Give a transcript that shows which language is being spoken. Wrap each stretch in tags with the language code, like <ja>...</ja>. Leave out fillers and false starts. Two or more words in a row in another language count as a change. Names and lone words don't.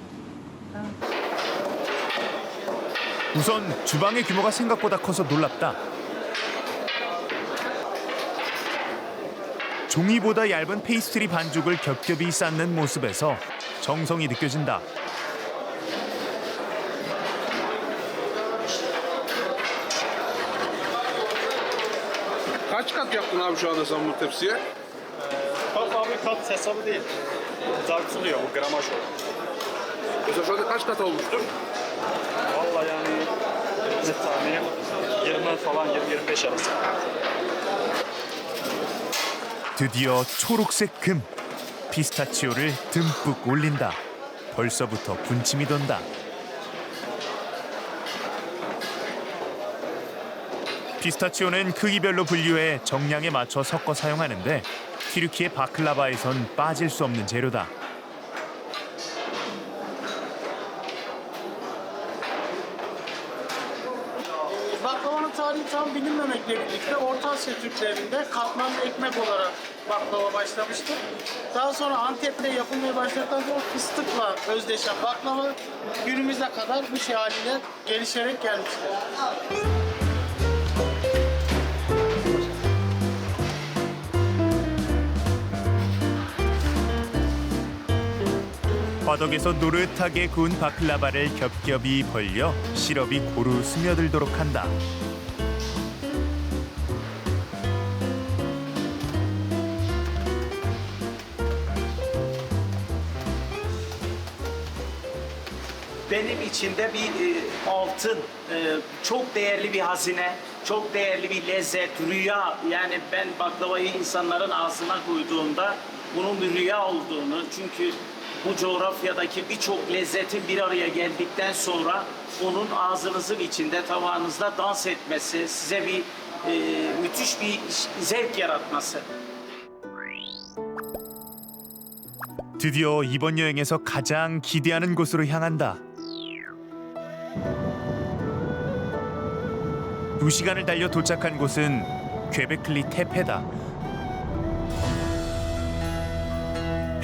<ko>우선 주방의 규모가 생각보다 커서 놀랍다. 종이보다 얇은 페이스트리 반죽을 겹겹이 쌓는 모습에서 정성이 느껴진다.</ko> <tr>Kaç kat yaptın abi şu anda sen bu tepsiye? Abi kat hesabı değil. Tartılıyor bu gramaj o. Mesela şu anda kaç kat olmuştur? Vallahi yani net tahminim 20 falan 20-25 arası.</tr> <ko>드디어 초록색 금, 피스타치오를 듬뿍 올린다. 벌써부터 군침이 돈다. 피스타치오는 크기별로 분류해 정량에 맞춰 섞어 사용하는데 튀르키예 바클라바에선 빠질 수 없는 재료다.</ko> <tr>Baklavanın tarihi tam bilinmemekle birlikte Orta Asya Türklerinde katman ekmek olarak baklava başlamıştır. Daha sonra Antep'te yapılmaya başladıktan sonra fıstıkla özdeşen baklava günümüze kadar bu şey haliyle gelişerek gelmiştir.</tr> <ko>화덕에서 노릇하게 구운 바클라바를 겹겹이 벌려 시럽이 고루 스며들도록 한다.</ko> <tr>Benim içinde bir altın, çok değerli bir hazine, çok değerli bir lezzet, rüya. Yani ben baklavayı insanların ağzına koyduğumda bunun bir rüya olduğunu, çünkü bu coğrafyadaki birçok lezzetin bir araya geldikten sonra onun ağzınızın içinde, tabağınızda dans etmesi, size bir müthiş bir zevk yaratması.</tr> <ko>드디어 이번 여행에서 가장 기대하는 곳으로 향한다. 2시간을 달려 도착한 곳은 퀘베클리 테페다.</ko>